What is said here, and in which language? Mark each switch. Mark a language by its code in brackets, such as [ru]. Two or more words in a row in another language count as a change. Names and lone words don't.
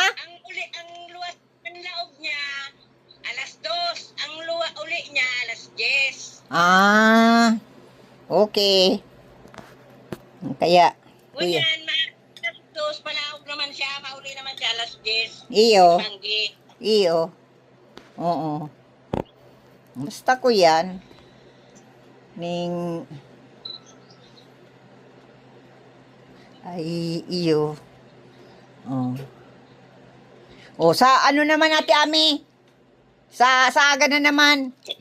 [bik] Ang luwas ng laog niya, alas 2. Ang uli niya, alas 10. Okay. Kaya, kuya. Ngunyan, alas 2, palaog naman siya, mauli naman siya, alas 10. Iyo. Banggi. Iyo. Oo. Basta ko yan. Ay, iyo. Sa ano naman Ate Ami? Sa aga na naman.